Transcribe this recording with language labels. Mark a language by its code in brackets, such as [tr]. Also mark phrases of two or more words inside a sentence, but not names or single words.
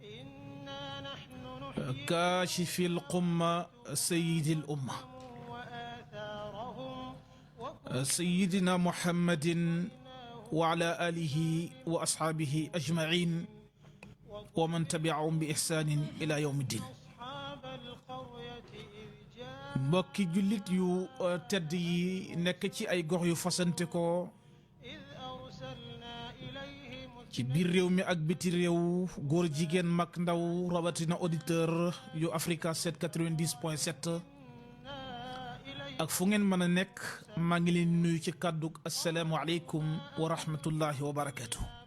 [ar] كاشف القمة سيد الأمة سيدنا محمد وعلى آله وأصحابه أجمعين ومن تبعهم بإحسان إلى يوم الدين [wo] mbokki jullit yu tedd yi nekk ci ay gox yu fasante ko ci biir réew mi ak biti réew góor jigéen mag ndaw rawatina auditeur yu Africa 790.7 ak fu ngeen mën a nekk maa ngi leen nuyu ci kàddug [ar] السلام عليكم ورحمة الله وبركاته